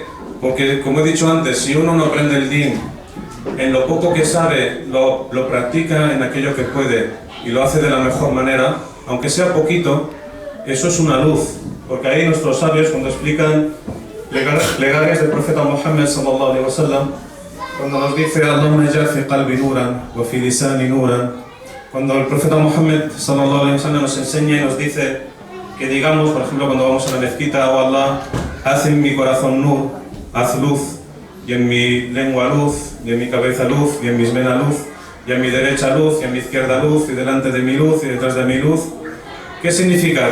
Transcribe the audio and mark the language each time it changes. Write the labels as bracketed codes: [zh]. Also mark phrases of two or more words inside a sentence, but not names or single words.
[es] Porque, como he dicho antes, si uno no aprende el din, en lo poco que sabe, lo practica en aquello que puede y lo hace de la mejor manera, aunque sea poquito, eso es una luz. Porque ahí nuestros sabios, cuando explican plegarias del profeta Muhammad [ar] صلى الله عليه وسلم, [es] cuando nos dice [ar] اللهم اجعل في قلبي نورا وفي لساني نورا, [es] cuando el profeta Muhammad [ar] صلى الله عليه وسلم [es] nos enseña y nos dice que digamos, por ejemplo, cuando vamos a la mezquita, oh Allah, haz en mi corazón nur, haz luz, y en mi lengua luz, y en mi cabeza luz, y en mis venas luz, y en mi derecha luz, y en mi izquierda luz, y delante de mi luz, y detrás de mi luz. ¿Qué significa?